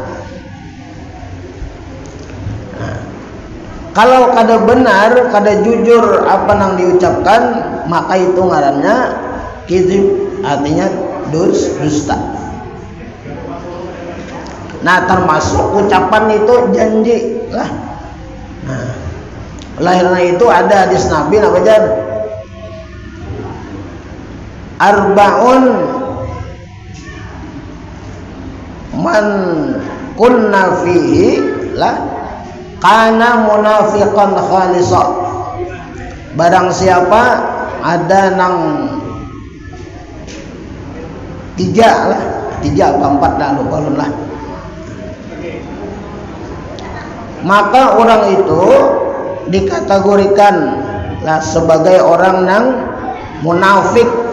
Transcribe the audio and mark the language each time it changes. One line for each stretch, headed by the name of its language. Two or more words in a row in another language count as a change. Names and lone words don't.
Banjar: Kalau kada benar, kada jujur apa yang diucapkan, maka itu ngarannya kizib, artinya dusta.
Indonesian: Nah, termasuk ucapan itu janji lah.
Banjar: Nah, lahirnya itu ada hadis Nabi apa jan?
Arabic: Arba'un man kunna fihi lah kana munafiqan khalisa.
Banjar: Barang siapa ada nang 3 atau 4 dah lupa lah, maka orang itu dikategorikan lah sebagai orang yang munafik.